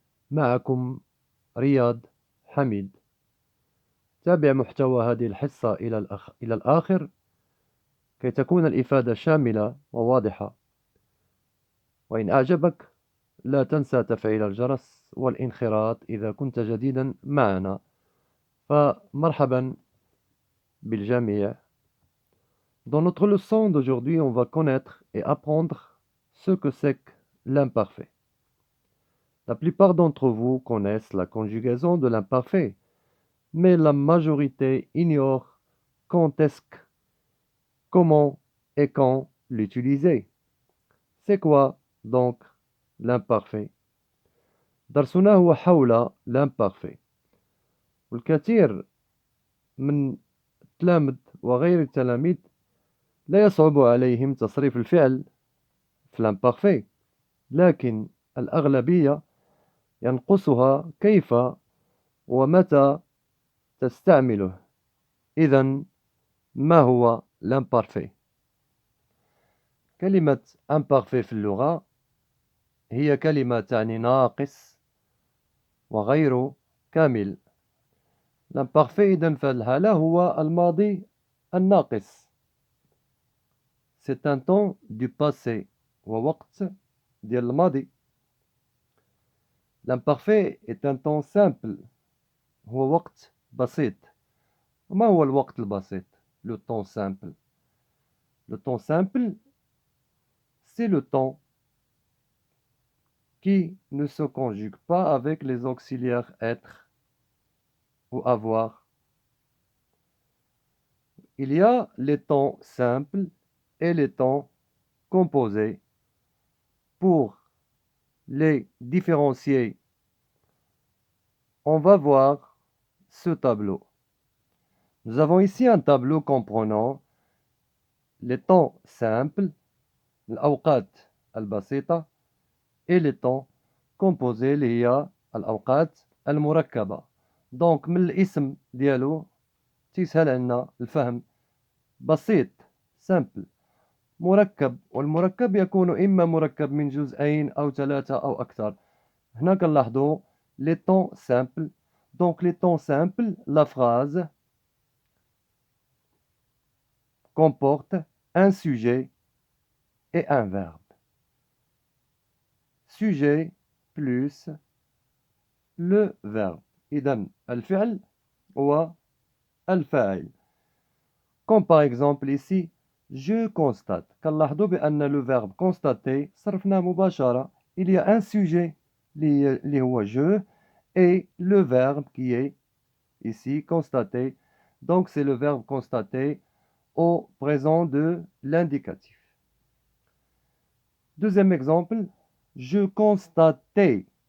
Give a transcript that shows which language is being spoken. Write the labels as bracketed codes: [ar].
[ar] معكم رياض حميد. تابع محتوى هذه الحصة إلى الآخر كي تكون الإفادة شاملة وواضحة. وإن أعجبك لا تنسى تفعيل الجرس والانخراط إذا كنت جديدا معنا. فمرحبا بالجميع. [fr] Dans notre leçon d'aujourd'hui, on va connaître et apprendre ce que c'est que l'imparfait. La plupart d'entre vous connaissent la conjugaison de l'imparfait, mais la majorité ignore quand est-ce que, comment et quand l'utiliser. C'est quoi donc l'imparfait؟ [ar] درسنا هو حول [fr] l'imparfait. [ar] والكثير من التلامذ وغير التلاميذ لا يصعب عليهم تصريف الفعل في l'imparfait، لكن الأغلبية ينقصها كيف ومتى تستعمله. إذن ما هو l'imparfait؟ كلمة imparfait في اللغة هي كلمة تعني ناقص وغير كامل. l'imparfait إذن في الحالة هو الماضي الناقص. [fr] C'est un temps du passé [ar] ووقت ديال الماضي. [fr] l'imparfait est un temps simple [ar] هو وقت بسيط. وما هو الوقت البسيط؟ [fr] Le temps simple. Le temps simple, c'est le temps qui ne se conjugue pas avec les auxiliaires être ou avoir. Il y a les temps simples et les temps composés. Pour les différencier, on va voir ce tableau. Nous avons ici un tableau comprenant les temps simples, [ar] الأوقات البسيطة، [fr] et les temps composés [ar] اللي هي الأوقات المركبة. دونك من الاسم ديالو تيسهل عنا الفهم. بسيط simple، مركب، والمركب يكون إما مركب من جزئين أو ثلاثة أو أكثر. هنا كنلاحظوا [fr] les temps simples. Donc les temps simples, la phrase comporte un sujet et un verbe. Sujet plus le verbe. [ar] إذن الفعل هو الفاعل. [fr] Comme par exemple ici, je constate. [ar] كنلاحظوا بأن [fr] le verbe constater [ar] صرفناه مباشرة. [fr] Il y a un sujet [ar] اللي هو [fr] je et le verbe qui est ici constater. Donc c'est le verbe constater au présent de l'indicatif. Deuxième exemple, je constatais.